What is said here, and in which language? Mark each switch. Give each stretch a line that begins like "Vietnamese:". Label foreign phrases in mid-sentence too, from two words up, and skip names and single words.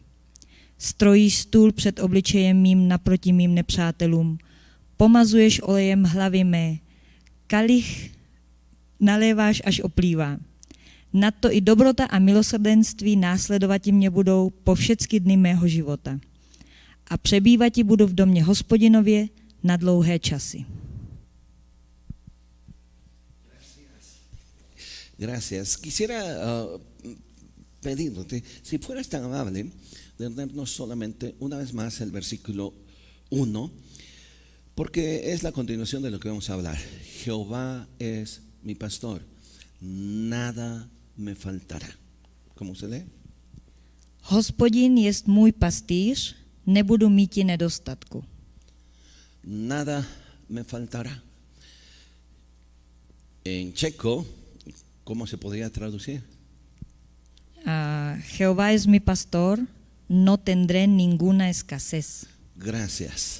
Czech: Strojíš stůl před obličejem mým naproti mým nepřátelům, pomazuješ olejem hlavy mé, kalich naléváš, až oplývá. Nadto i dobrota a milosrdenství následovati mě budou po všechny dny mého života. A přebývati budu v domě Hospodinově na dlouhé časy.
Spanish: Gracias. Quisiera pedirte, si fueras tan amable, de leernos solamente una vez más el versículo 1, porque es la continuación de lo que vamos a hablar. Jehová es mi pastor, nada me faltará. ¿Cómo se lee?
Czech: Hospodin jest můj pastýř, nebudu míti nedostatku.
Spanish: Nada me faltará. En checo, ¿cómo se podría traducir? Jehová es mi pastor, no tendré ninguna escasez. Gracias.